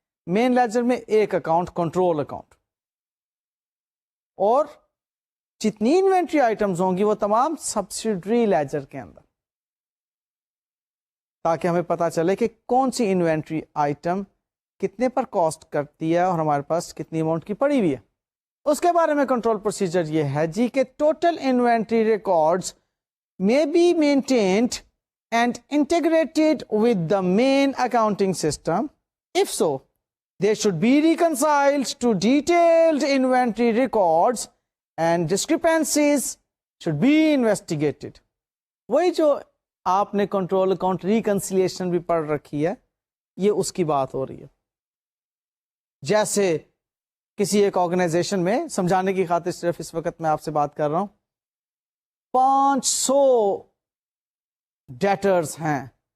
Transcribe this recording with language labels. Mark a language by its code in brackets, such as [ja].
[ur] Main ledger میں ایک account control account, اور جتنی انوینٹری آئٹمز ہوں گی وہ تمام سبسیڈری لیجر کے اندر, تاکہ ہمیں پتا چلے کہ کون سی انوینٹری آئٹم کتنے پر کاسٹ کرتی ہے اور ہمارے پاس کتنی اماؤنٹ کی پڑی ہوئی ہے. اس کے بارے میں کنٹرول پروسیجر یہ ہے جی کہ total inventory records [en] may be maintained and integrated with the main accounting system. If so, they should be reconciled to detailed inventory records and discrepancies should be investigated. [ur] وہی جو آپ نے کنٹرول اکاؤنٹ ریکنسیلیشن بھی پڑھ رکھی ہے, یہ اس کی بات ہو رہی ہے. جیسے کسی ایک آرگنائزیشن میں, سمجھانے کی خاطر صرف اس وقت میں آپ سے بات کر رہا ہوں, 500 ڈیٹرز ہیں.